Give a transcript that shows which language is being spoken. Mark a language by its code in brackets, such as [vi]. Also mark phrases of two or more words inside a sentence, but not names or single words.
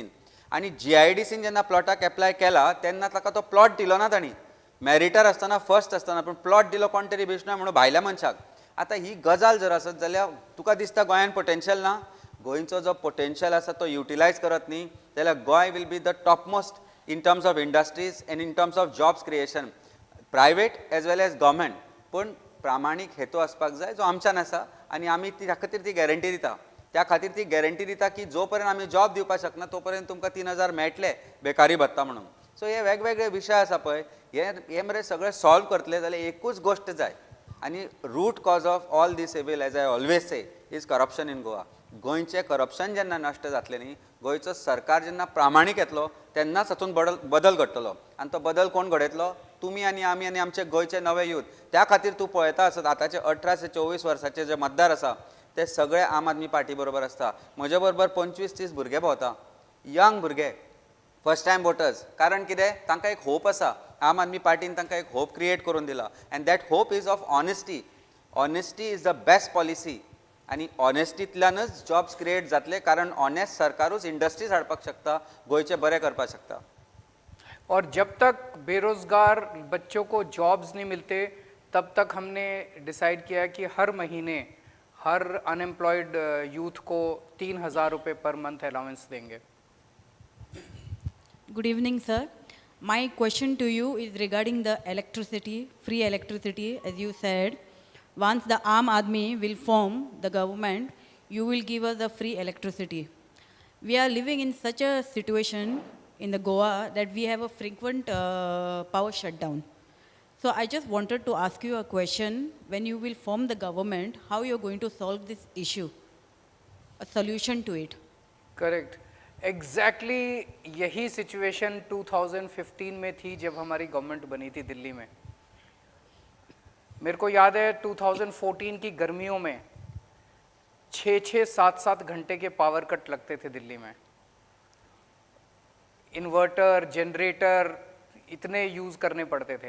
[kok] आनी GIDCन जेन्ना प्लॉटाक एप्लाय केला तेन्ना ताका तो प्लॉट दिलो ना तांणी, मॅरिटार आसतना, फर्स्ट आसतना, पूण प्लॉट दिलो कोण तरी बेश्टो म्हणून भायल्या मनशाक। आतां ही गजाल जर आसत जाल्यार तुका दिसता गोंयान पोटेन्शियल ना? गोंयचो जो पोटेन्शियल आसा तो युटिलायज करत न्ही जाल्यार [en] गोंय will be the top most in terms of industries and in terms of jobs creation, private as well as government. [kok] पूण प्रामाणीक हेतू आसपाक जाय जो आमच्यान आसा, आनी आमी त्या खातीर ती गॅरंटी दिता। त्या खातीर ती गॅरंटी दिता की जो पर्यंत आमी जॉब दिवपाक शकना तो पर्यंत तुमकां 3000 मेळटले बेकारी भत्ता म्हणून। सो हे वेगवेगळे विशय आसा पळय, हे मरे सगळे सॉल्व करतले जाल्यार एकूच गोश्ट जाय, आनी [en] root cause of all these evil as I always say is corruption in Goa. [kok] गोंयचें करप्शन जेन्ना नश्ट जातलें न्ही, गोंयचो सरकार जेन्ना प्रामाणीक येतलो तेन्नाच हातूंत बदल घडटलो। आनी तो बदल कोण घडयतलो? तुमी आनी आमी आनी आमचे गोंयचे नवे यूथ। त्या खातीर तूं पळयता आसत आतांचे 18 ते 24 वर्साचे जे मतदार आसा ते सगळे आम आदमी पार्टी बरोबर आसता। म्हजे बरोबर 25-30 भुरगे भोंवता, यंग भुरगे, [en] first time voters. [kok] कारण कितें? तांकां एक होप आसा, आम आदमी पार्टीन तांकां एक [en] hope create [kok] करून दिला, [en] and that hope is of honesty. honesty is the best policy, [kok] आनी ऑनेस्टींतल्यानच जॉब्स क्रिएट जातले, कारण ऑनेस्ट सरकारूच इंडस्ट्रीज हाडपाक शकता, गोंयचे बरें करपाक शकता। [hi] और जब तक बेरोज़गार बच्चों को जॉब्स नहीं मिलते तब तक हमने डिसाइड किया कि हर महीने हर [en] unemployed youth [hi] को 3000 रुपये [en] per month allowance [hi] देंगे। [en] Good evening, sir. My question to you is regarding the electricity, free electricity. As you said, once the Aam Aadmi will form the government, you will give us the free electricity. We are living in such a situation in the Goa that we have a frequent power shutdown. So I just wanted to ask you a question. When you will form the government, how you are going to solve this issue? A solution to it. [hi] करेक्ट। एग्जैक्टली यही सिचुएशन 2015 में थी जब हमारी गवर्नमेंट बनी थी दिल्ली में। मेरे को याद है 2014 की गर्मियों में 6-6, 7-7 घंटे के पावर कट लगते थे दिल्ली में। इन्वर्टर, जनरेटर इतने यूज़ करने पड़ते थे।